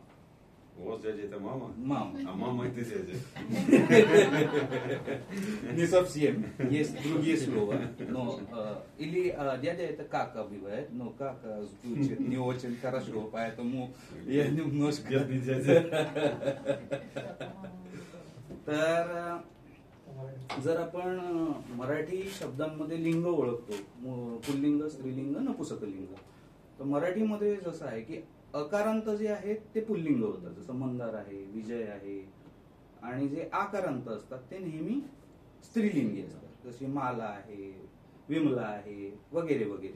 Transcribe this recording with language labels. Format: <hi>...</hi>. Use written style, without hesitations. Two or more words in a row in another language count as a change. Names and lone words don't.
<ru>У вас дядя это мама? Мама. А мама это дядя? Не совсем. Есть другие слова. Но, или дядя это кака бывает, но кака звучит не очень хорошо, поэтому я немножко... Бедный дядя.</ru> <mr>तर जर आपण मराठी शब्दांमध्ये लिंग ओळखतो, पुल्लिंग, स्त्रीलिंग, नपुसकलिंग, तर मराठीमध्ये जसं आहे की अकारांत जे आहेत ते पुल्लिंग होतात, जसं मंदार आहे, विजय आहे, आणि जे आकारांत असतात ते नेहमी स्त्रीलिंगी असतात, जशी माला आहे, विमला आहे, वगैरे वगैरे.</mr>